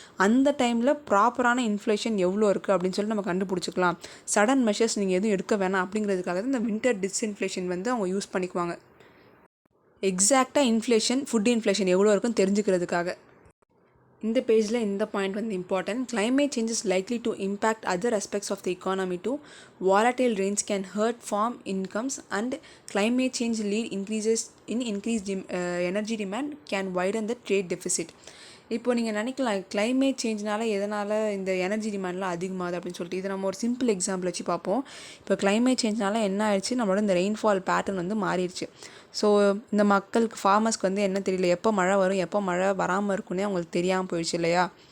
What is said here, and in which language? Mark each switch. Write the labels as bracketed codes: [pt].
[ta] அந்த டைமில் ப்ராப்பரான இன்ஃப்ளேஷன் எவ்வளோ இருக்குது அப்படின்னு சொல்லிட்டு நம்ம கண்டுபிடிச்சிக்கலாம். சடன் மெஷர்ஸ் நீங்கள் எதுவும் எடுக்க வேணாம் அப்படிங்கிறதுக்காக தான் இந்த வின்டர் டிஸ்இன்ஃப்ளேஷன் வந்து அவங்க யூஸ் பண்ணிக்குவாங்க. எக்ஸாக்டாக இன்ஃப்ளேஷன், ஃபுட் இன்ஃப்ளேஷன் எவ்வளோ இருக்குன்னு தெரிஞ்சுக்கிறதுக்காக. இந்த பேஜில் இந்த பாயிண்ட் வந்து important. [en] Climate change is likely to impact other aspects of the economy too. Volatile rains can hurt farm incomes and climate change lead increases in increased energy demand can widen the trade deficit. [ta] இப்போ நீங்கள் நினைக்கலாம் climate சேஞ்ச்னால எதனால் இந்த energy டிமாண்ட்லாம் அதிகமாகுது அப்படின்னு சொல்லிட்டு. இதை நம்ம ஒரு சிம்பிள் எக்ஸாம்பிள் வச்சு பார்ப்போம். இப்போ கிளைமேட் சேஞ்ச்னால என்ன ஆயிடுச்சு, நம்மளோட இந்த ரெயின்ஃபால் பேட்டர்ன் வந்து மாறிடுச்சு. ஸோ இந்த மக்களுக்கு ஃபார்மர்ஸ்க்கு வந்து என்ன தெரியல, எப்போ மழை வரும் எப்போ மழை வராமல் இருக்குன்னே அவங்களுக்கு தெரியாமல் போயிடுச்சு இல்லையா.